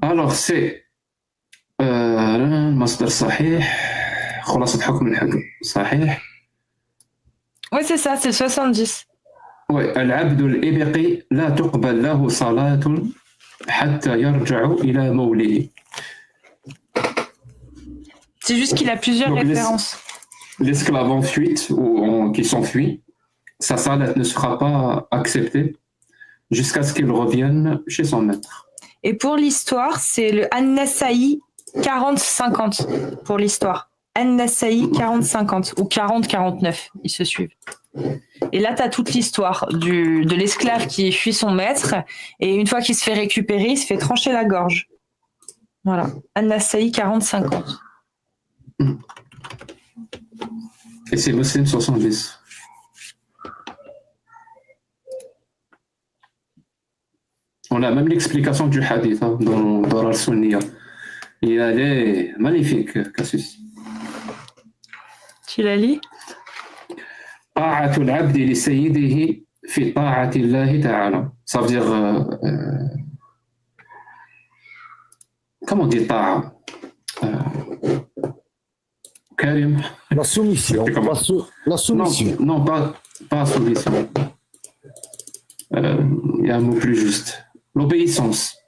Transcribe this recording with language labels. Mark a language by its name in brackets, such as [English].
[Arabic] c'est مصدر صحيح خلاصة حكم الحكم صحيح. [French] ouais, c'est ça, c'est 70. [Arabic] Ouais, العبد الإبقي لا تقبل له صلاة حتى يرجع إلى موليه. [French] C'est juste qu'il a plusieurs Donc, références. L'esclave en fuite ou qui s'enfuit, sa salat ne sera pas acceptée jusqu'à ce qu'il revienne chez son maître. Et pour l'histoire, c'est le An-Nasa'i 40-50 pour l'histoire. An-Nasa'i 40-50 ou 40-49, ils se suivent. Et là, tu as toute l'histoire de l'esclave qui fuit son maître et une fois qu'il se fait récupérer, il se fait trancher la gorge. Voilà. An-Nasa'i 40-50. Et c'est Muslim 70. On a même l'explication du hadith dans Al-Sunniya. Et elle est magnifique, Cassius. Tu la lis? [Arabic] طاعة العبد لسيده في طاعة الله تعالى. [French] Ça veut dire comment on dit طاعة Karim. La soumission. La soumission. Non, pas soumission. Il y a un mot plus juste. L'obéissance.